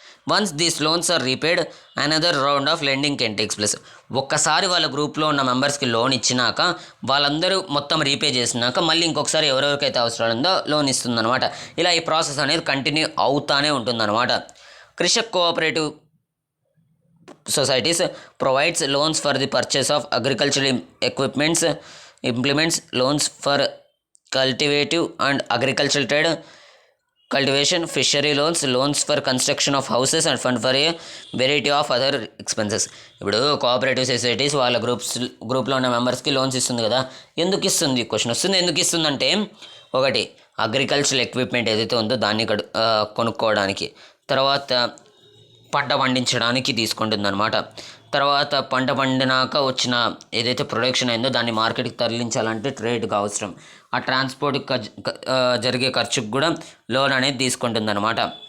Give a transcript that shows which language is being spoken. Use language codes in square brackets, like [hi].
[en] Once these loans are repaid, another round of lending can takes place. [te] ఒక్కసారి వాళ్ళ గ్రూప్లో ఉన్న మెంబర్స్కి లోన్ ఇచ్చినాక, వాళ్ళందరూ మొత్తం రీపే చేసినాక మళ్ళీ ఇంకొకసారి ఎవరెవరికైతే అవసరం ఉందో లోన్ ఇస్తుందన్నమాట. ఇలా ఈ ప్రాసెస్ అనేది కంటిన్యూ అవుతానే ఉంటుందన్నమాట. [en] Krishak cooperative societies provides loans for the purchase of agricultural equipments, implements, loans for cultivative and agricultural trade, cultivation, fishery loans, loans for construction of houses and fund for a variety of other expenses. [te] ఇప్పుడు cooperative societies వాళ్ళ గ్రూప్లో ఉన్న మెంబర్స్కి loans ఇస్తుంది కదా, ఎందుకు ఇస్తుంది, question వస్తుంది. ఎందుకు ఇస్తుందంటే, ఒకటి అగ్రికల్చరల్ ఎక్విప్మెంట్ ఏదైతే ఉందో దాన్ని కొనుక్కోవడానికి, తర్వాత పంట పండించడానికి తీసుకుంటుంది అనమాట. తర్వాత పంట పండినాక వచ్చిన ఏదైతే ప్రొడక్షన్ అయిందో దాన్ని మార్కెట్కి తరలించాలంటే ట్రేడ్కి అవసరం, ఆ ట్రాన్స్పోర్ట్కి జరిగే ఖర్చుకు కూడా లోన్ అనేది తీసుకుంటుంది అనమాట.